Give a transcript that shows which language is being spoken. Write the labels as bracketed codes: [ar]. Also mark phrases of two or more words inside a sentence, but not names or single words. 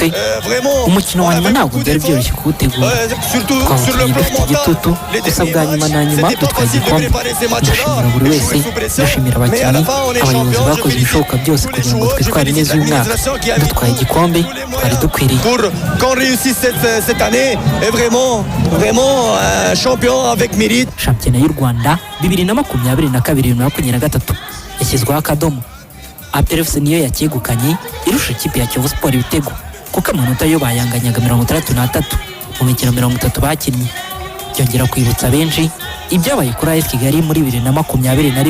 [rw] Umukino wa nyuma ntabwo byari byoroshye kuwutegura, twawukinnye dufite igitutu, gusa bwa nyuma na nyuma dutwaye igikombe. Ndashimira buri wese, ndashimira abakinnyi, abayobozi bakoze ibishoboka byose kugira ngo twitware neza uyu mwaka. Dutwaye igikombe twari dukwiriye. [fr] Cette année est vraiment un champion avec mérite. [rw] Shampiyona y'u Rwanda 2022-2023 yashyizweho akadomo. APR FC niyo yacyegukanye irusha ikipe ya Kiyovu Sport ibitego kuko amanota yo bayanganyaga 33 mu mikino 30 bakinnye. Byongera kwibutsa benshi ibyabaye kuri AS Kigali muri 2021.